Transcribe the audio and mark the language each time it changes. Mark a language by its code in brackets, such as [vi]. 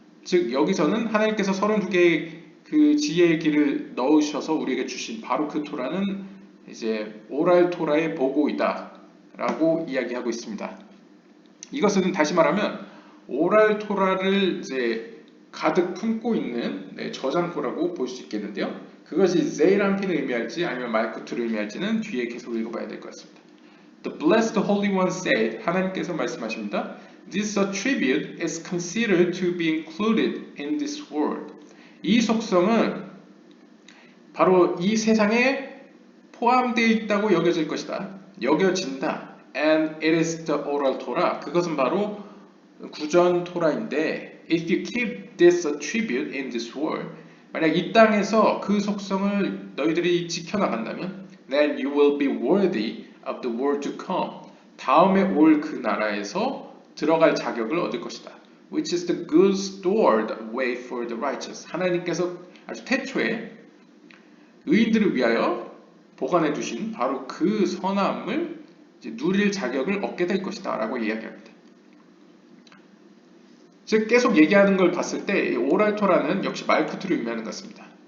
[ko] 즉 여기서는 하나님께서 32개의 그 지혜의 길을 넣으셔서 우리에게 주신 바로 그 토라는 이제 오랄 토라의 보고이다 라고 이야기하고 있습니다. 이것은 다시 말하면 오랄 토라를 이제 가득 품고 있는 저장고라고 볼 수 있겠는데요. 그것이 제이란핀을 의미할지 아니면 말쿠트를 의미할지는 뒤에 계속 읽어봐야 될 것 같습니다. [en] The blessed Holy One said, [ko] 하나님께서 말씀하십니다. [en] This attribute is considered to be included in this world. [ko] 이 속성은 바로 이 세상에 포함되어 있다고 여겨질 것이다. 여겨진다. [en] And it is the oral Torah. [ko] 그것은 바로 구전 토라인데, [en] if you keep this attribute in this world, [ko] 만약 이 땅에서 그 속성을 너희들이 지켜나간다면, [en] then you will be worthy of the world to come. [ko] 다음에 올 그 나라에서 들어갈 자격을 얻을 것이다. [en] Which is the good stored way for the righteous. [ko] 하나님께서 아주 태초에 의인들을 위하여 보관해 두신 바로 그 선함을 이제 누릴 자격을 얻게 될 것이다 라고 이야기합니다. 즉 계속 얘기하는 걸 봤을 때 오랄토라는 역시 말쿠트를 의미하는 것 같습니다.